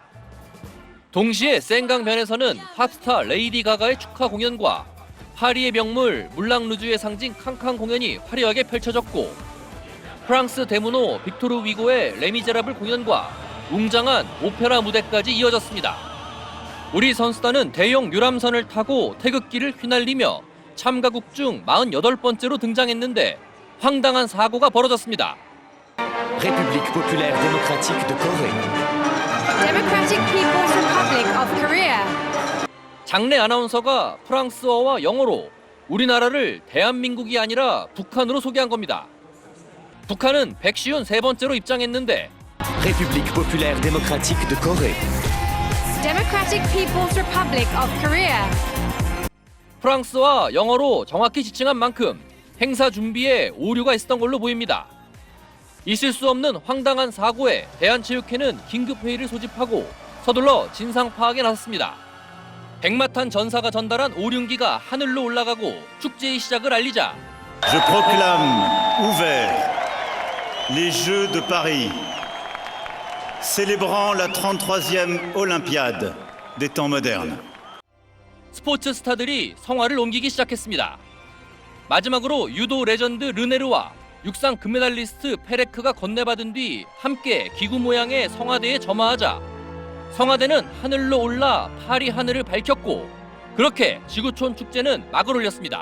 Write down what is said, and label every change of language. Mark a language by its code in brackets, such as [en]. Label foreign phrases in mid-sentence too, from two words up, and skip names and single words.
[ko] 동시에 생강변에서는 팝스타 레이디 가가의 축하 공연과 파리의 명물 물랑루즈의 상징 캉캉 공연이 화려하게 펼쳐졌고 프랑스 대문호 빅토르 위고의 레미제라블 공연과 웅장한 오페라 무대까지 이어졌습니다. 우리 선수단은 대형 유람선을 타고 태극기를 휘날리며 참가국 중 48번째로 등장했는데 황당한 사고가 벌어졌습니다. [fr] République populaire démocratique de Corée. [en] Democratic People's Republic of Korea. [ko] 장내 아나운서가 프랑스어와 영어로 우리나라를 대한민국이 아니라 북한으로 소개한 겁니다. 북한은 153번째로 입장했는데 [fr] République populaire démocratique de Corée. [en] Democratic People's Republic of Korea. [ko] 프랑스와 영어로 정확히 지칭한 만큼 행사 준비에 오류가 있었던 걸로 보입니다. 있을 수 없는 황당한 사고에 대한체육회는 긴급회의를 소집하고 서둘러 진상 파악에 나섰습니다. 백마탄 전사가 전달한 오륜기가 하늘로 올라가고 축제의 시작을 알리자 [fr] Je proclame ouvert les Jeux de Paris, célébrant la 33e Olympiade des temps modernes. [ko] 스포츠 스타들이 성화를 옮기기 시작했습니다. 마지막으로 유도 레전드 르네르와 육상 금메달리스트 페레크가 건네받은 뒤 함께 기구 모양의 성화대에 점화하자 성화대는 하늘로 올라 파리 하늘을 밝혔고 그렇게 지구촌 축제는 막을 올렸습니다.